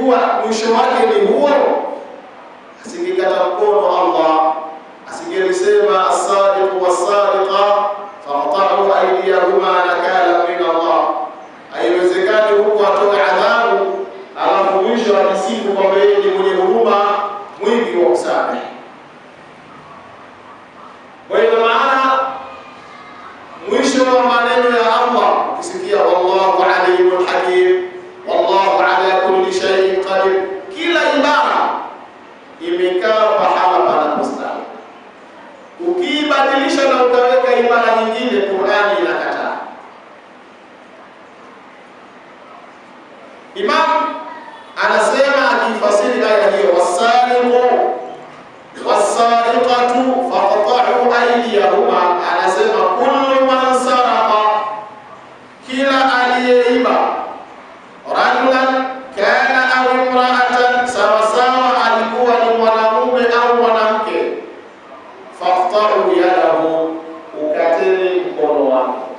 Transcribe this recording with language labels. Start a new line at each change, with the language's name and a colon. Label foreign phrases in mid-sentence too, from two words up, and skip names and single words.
Swahili: mwisho wake ni huo, asingekata mkono Allah, asingelisema
Arabic: السارق والسارقة فاقطعوا أيديهما نكالا من الله.
Swahili: Haiwezekani huko atoe adhabu alafu mwisho ajisifu kwamba yeye ni mwenye huruma mwingi wa kusamehe. Kwa hiyo maana mwisho wa maneno ya Allah ukisikia
Arabic: والله عليم حكيم, والله على كل شيء قدير,
Swahili: kila ibara imekaa pahala panapostahili. Ukibadilisha na ukaweka ibara nyingine, Qur'ani inakataa. Imam anasema akifasiri aya hiyo,
Arabic: والسارق والسارقة فاقطعوا أيديهما,
Swahili: anasema
Arabic: كل من سرق,
Swahili: kila aliyeiba,
Arabic: رجلا كان أو امرأة,
Swahili: sawasawa alikuwa ni mwanamume au mwanamke,
Arabic: فاقطعوا يده,
Swahili: ukateni mkono wake.